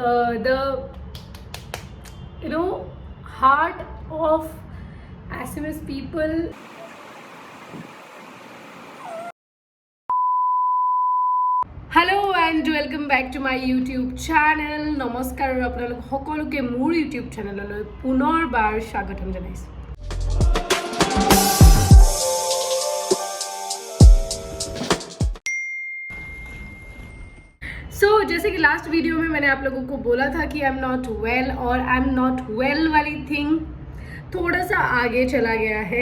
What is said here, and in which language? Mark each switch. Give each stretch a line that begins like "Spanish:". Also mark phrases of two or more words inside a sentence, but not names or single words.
English: the heart of SMS people. Hello and welcome back to my YouTube channel.
Assamese: নমস্কাৰ, আৰু আপোনালোক সকলোকে মোৰ ইউটিউব চেনেললৈ পুনৰবাৰ স্বাগতম জনাইছোঁ।
Hindi: सो जैसे कि
English: last video
Hindi: में मैंने आप लोगों को बोला था कि
English: I am not well,
Hindi: और
English: I am not well
Hindi: वाली थिंग थोड़ा सा आगे चला गया है।